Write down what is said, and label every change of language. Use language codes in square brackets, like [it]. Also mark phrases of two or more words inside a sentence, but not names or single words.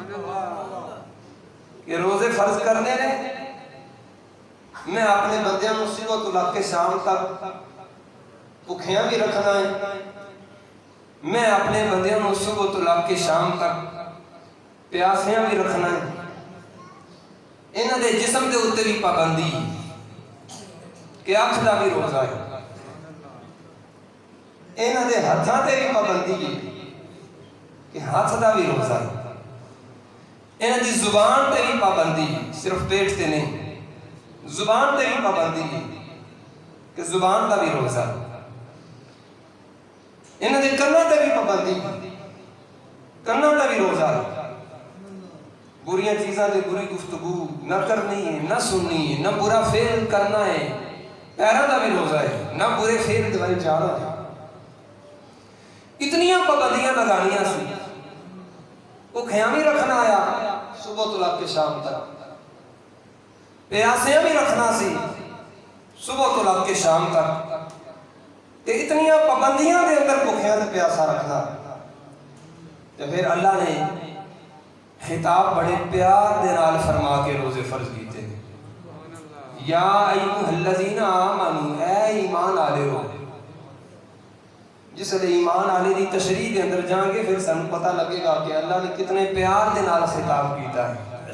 [pa] کہ روزے فرض کرنے نے، میں اپنے بندیاں نو صبح تو لے کے شام تک بھکھیاں بھی رکھنا ہے، میں اپنے بندیاں نو صبح تو لے کے شام تک پیاسیاں بھی رکھنا ہے، انہاں دے جسم دے اوتے بھی پابندی کہ اکھ دا بھی روزہ ہے، انہاں دے ہتھاں تے بھی پابندی کہ ہاتھ دا بھی روزہ ہے، انہاں دی زبان تے بھی پابندی صرف پیٹ تے نہیں، زبان تے بھی پابندی کہ زبان دا بھی روزہ ہے، انہاں دے کناں تے بھی پابندی، کناں تے بھی روزہ ہے، بریاں چیزاں تے بری گفتگو نہ کرنی ہے، نہ سننی ہے، نہ برا فعل کرنا ہے، پیراں دا بھی روزہ ہے، نہ برے فعل دے جانا ہے۔ اتنیاں پابندیاں لگانیاں سی، بھکھیاں بھی رکھنا آیا صبح تو لے کے شام تک، پیاسیاں بھی رکھنا سی صبح تو لے کے شام تک، تے اتنیاں پابندیاں دے اندر بھکھیاں تے پیاسا رکھنا، تے پھر اللہ نے خطاب بڑے پیار دے نال فرما کے روزے فرض کیتے ہیں۔ [ar] یا ایھا الذین آمنوا، [pa] اے ایمان والے ہو۔ جس لئے ایمان والے دی تشریح دے اندر جائیں گے پھر سن پتہ لگے گا کہ اللہ نے کتنے پیار دے نال خطاب کیتا ہے۔